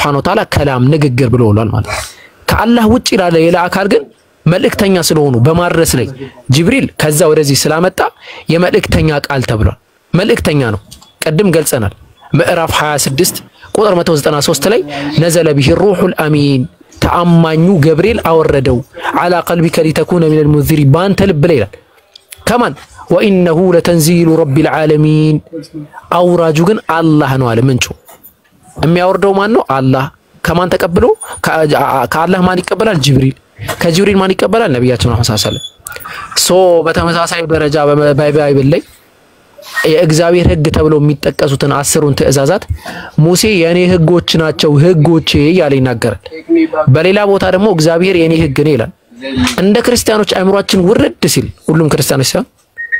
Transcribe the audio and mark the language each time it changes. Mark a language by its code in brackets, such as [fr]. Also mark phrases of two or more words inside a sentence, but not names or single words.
[ar] وتعالى [am] ከላም ንግግር ብሎ ወላል ማለት ከአላህ ውጪ ላለ ሌላ አካል ግን መልእክተኛ ስለሆኑ በማድረስ ላይ ጅብሪል ከዛ ወደዚህ ስላመጣ የመልእክተኛ ቃል ተብሏል። መልእክተኛ ነው። ቀድም ገልጸናል። ምዕራፍ 26 ቁጥር 193 ላይ [ar] نزل به الروح الأمين [am] ተአማኙ ገብርኤል አወረደው [ar] على قلبك لتكون من المنذرين [am] ባንተ ልብ ላይ ይላል። ከማን [ar] وانه لتنزيل رب العالمين [am] አውራጁ ግን አላህ ነው አለ። ምንጩ የሚያወርደው ማን ነው? አላህ። ከማን ተቀብሎ? ከአላህ ማን ይቀበላል? ጅብሪል። ከጅብሪል ማን ይቀበላል? ነብያችን መሐመድ [ar] صلى الله عليه وسلم። [am] በተመሳሳይ ደረጃ በባይብል ላይ የእግዚአብሔር ሕግ ተብሎ የሚጠቀሱትን 10ን ትእዛዛት ሙሴ የኔ ሕጎች ናቸው ሕጎቼ ያለ ይናገራል። በሌላ ቦታ ደግሞ እግዚአብሔር የኔ ሕግ ነው ይላል። እንደ ክርስቲያኖች አእምሯችን ውርድ ሲል ሁሉም ክርስቲያኖች ሳይሆን